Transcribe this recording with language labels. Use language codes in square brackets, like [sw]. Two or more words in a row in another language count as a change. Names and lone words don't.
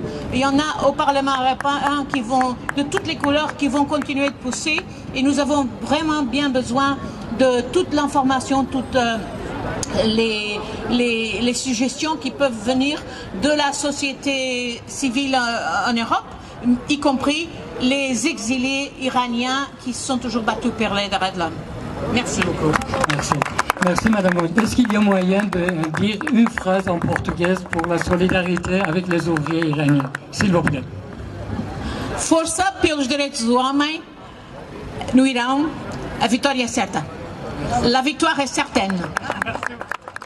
[fr] Il y en a au Parlement européen qui vont, de toutes les couleurs, qui vont continuer de pousser et nous avons vraiment bien besoin de toute l'information, toutes les suggestions qui peuvent venir de la société civile en Europe, y compris les exilés iraniens qui se sont toujours battus pour les droits de l'homme. Merci beaucoup. Merci. Merci Madame. Est-ce qu'il y a moyen de dire une phrase en portugaise pour la solidarité avec les ouvriers iraniens, s'il vous plaît? [pt] Força pelos direitos do homem no Irão, a vitória é certa. [fr] La victoire est certaine.